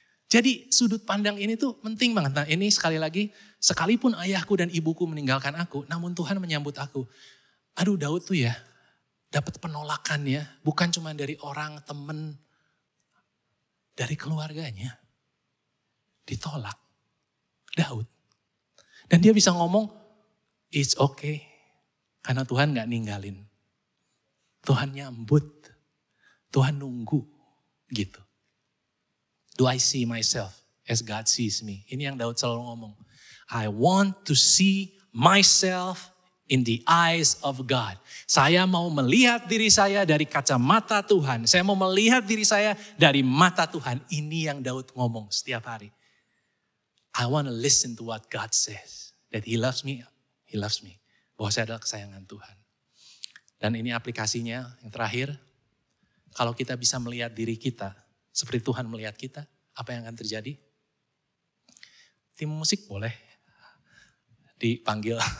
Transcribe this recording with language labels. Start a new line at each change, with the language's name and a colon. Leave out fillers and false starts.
Indonesian: Jadi sudut pandang ini tuh penting banget. Nah ini sekali lagi, sekalipun ayahku dan ibuku meninggalkan aku, namun Tuhan menyambut aku. Aduh Daud tuh ya, dapat penolakan ya, bukan cuma dari orang, temen, dari keluarganya. Ditolak. Daud. Dan dia bisa ngomong,
English: it's okay.
Indonesian: Karena Tuhan gak ninggalin. Tuhan nyambut. Tuhan nunggu. Gitu.
English: Do I see myself as God sees me?
Indonesian: Ini yang Daud selalu ngomong.
English: I want to see myself in the eyes of God.
Indonesian: Saya mau melihat diri saya dari kacamata Tuhan. Saya mau melihat diri saya dari mata Tuhan. Ini yang Daud ngomong setiap hari.
English: I want to listen to what God says. That He loves me, He loves me.
Indonesian: Bahwa saya adalah kesayangan Tuhan. Dan ini aplikasinya yang terakhir. Kalau kita bisa melihat diri kita seperti Tuhan melihat kita, apa yang akan terjadi? Tim musik boleh dipanggil.